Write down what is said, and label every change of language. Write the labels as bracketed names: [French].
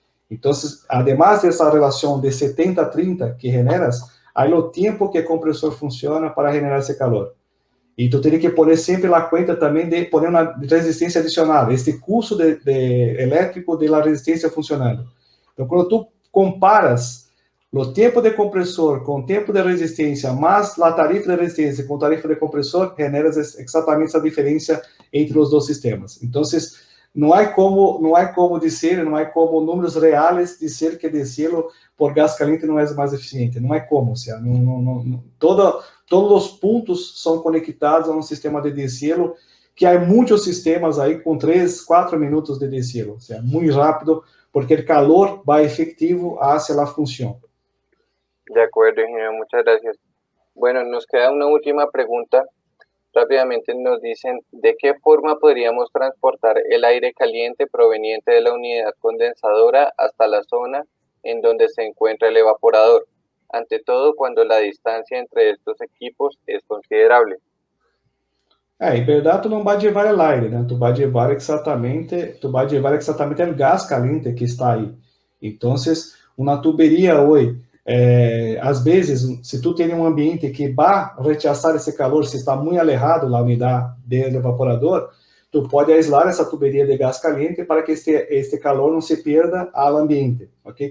[Spanish] Entonces, además de esa relación de 70-30 que generas, hay el tiempo que el compresor funciona para generar ese calor. Y tú tienes que poner siempre la cuenta también de poner una resistencia adicional, este curso eléctrico de la resistencia funcionando. [Portuguese] Então, quando tu comparas o tempo de compressor com o tempo de resistência, mais a tarifa de resistência com tarifa de compressor, generas exatamente essa diferença entre os dois sistemas. Então, não há como dizer, não há como números reais dizer que deshielo por gás caliente não é mais eficiente. Não é como, ou seja, todos os pontos são conectados a um sistema de deshielo, que há muitos sistemas aí com 3, 4 minutos de deshielo, ou seja, muito rápido, porque o calor vai efetivo hacia a função. [Spanish] De acuerdo, ingeniero, muchas gracias. Bueno, nos queda una última pregunta. Rápidamente nos dicen, ¿de qué forma podríamos transportar el aire caliente proveniente de la unidad condensadora hasta la zona en donde se encuentra el evaporador? Ante todo, cuando la distancia entre estos equipos es considerable. [Portuguese] Em verdade, tu não vai levar o aire, né? Tu vai levar exatamente o gás caliente que está aí. Então, uma tuberia hoje, às vezes, se tu tem um ambiente que vai rechazar esse calor, se está muito alejado da unidade do evaporador, tu pode aislar essa tuberia de gás caliente para que este calor não se perda ao ambiente, ok?